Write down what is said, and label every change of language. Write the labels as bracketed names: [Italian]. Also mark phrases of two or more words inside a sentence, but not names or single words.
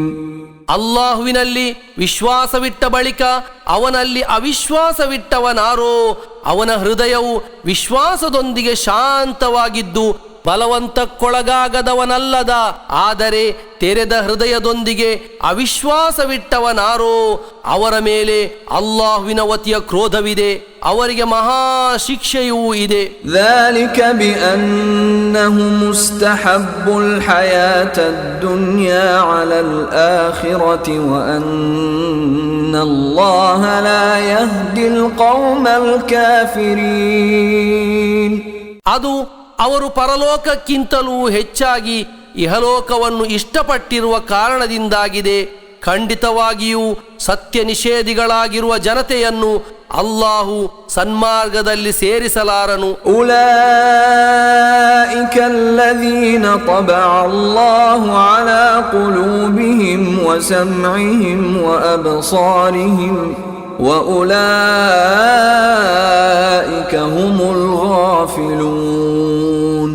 [Kannada] ಅಲ್ಲಾಹುವಿನಲ್ಲಿ ವಿಶ್ವಾಸವಿಟ್ಟ ಬಳಿಕ ಅವನಲ್ಲಿ ಅವಿಶ್ವಾಸವಿಟ್ಟವನಾರೋ ಅವನ ಹೃದಯವು ವಿಶ್ವಾಸದೊಂದಿಗೆ ಶಾಂತವಾಗಿದ್ದು ಬಲವಂತಕ್ಕೊಳಗಾಗದವನಲ್ಲದ, ಆದರೆ ತೆರೆದ ಹೃದಯದೊಂದಿಗೆ ಅವಿಶ್ವಾಸವಿಟ್ಟವನಾರೋ ಅವರ ಮೇಲೆ ಅಲ್ಲಾಹುವಿನ ವತಿಯ ಕ್ರೋಧವಿದೆ, ಅವರಿಗೆ ಮಹಾ ಶಿಕ್ಷೆಯೂ ಇದೆ. [Arabic] ذلك بأنهم استحبوا الحياة الدنيا على الآخرة وأن الله لا يهدي القوم الكافرين. [Kannada] ಅದು ಅವರು ಪರಲೋಕಕ್ಕಿಂತಲೂ ಹೆಚ್ಚಾಗಿ ಇಹಲೋಕವನ್ನು ಇಷ್ಟಪಟ್ಟಿರುವ ಕಾರಣದಿಂದಾಗಿದೆ. ಖಂಡಿತವಾಗಿಯೂ ಸತ್ಯ ನಿಷೇಧಿಗಳಾಗಿರುವ ಜನತೆಯನ್ನು ಅಲ್ಲಾಹು ಸನ್ಮಾರ್ಗದಲ್ಲಿ ಸೇರಿಸಲಾರನು. [Arabic] أولئك الذين طبع الله على قلوبهم وسمعهم وأبصارهم وأولئك هم الغافلون.